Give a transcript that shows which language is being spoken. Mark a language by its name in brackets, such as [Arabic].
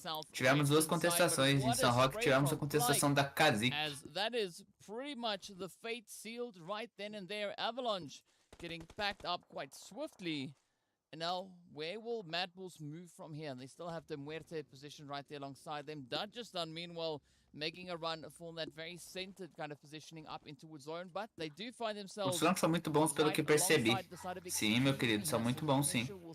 [Portuguese] Tivemos duas contestações. Em São Roque tivemos a contestação da Kazik. [English] As that is pretty much the fate sealed right then and there. Avalanche getting packed up quite swiftly. And now, where will MadBulls move from here? And they still have DeMuerte positioned right there alongside them. Dajistan, meanwhile, making a run for that very centered kind of positioning up into the zone, but they do find themselves. [Portuguese] Os flancos são muito bons pelo que percebi. Sim, meu querido, são muito bons, sim.